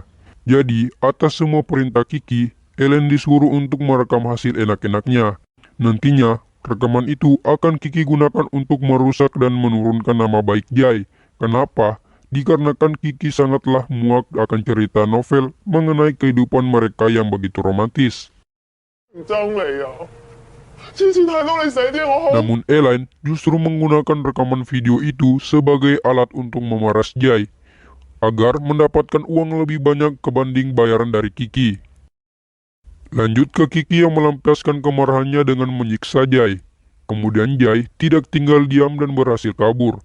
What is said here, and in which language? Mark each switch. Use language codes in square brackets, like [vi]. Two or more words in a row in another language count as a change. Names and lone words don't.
[id] Jadi, atas semua perintah Kiki, Elaine disuruh untuk merekam hasil enak-enaknya. Nantinya, rekaman itu akan Kiki gunakan untuk merusak dan menurunkan nama baik Jay. Kenapa? Dikarenakan Kiki sangatlah muak akan cerita novel mengenai kehidupan mereka yang begitu romantis. [yue] 憎你啊！之前睇到你成天我好 [id] Namun Elaine justru menggunakan rekaman video itu sebagai alat untuk memeras Jay agar mendapatkan uang lebih banyak kebanding bayaran dari Kiki. Lanjut ke Kiki yang melampiaskan kemarahannya dengan menyiksa Jay. Kemudian Jay tidak tinggal diam dan berhasil kabur.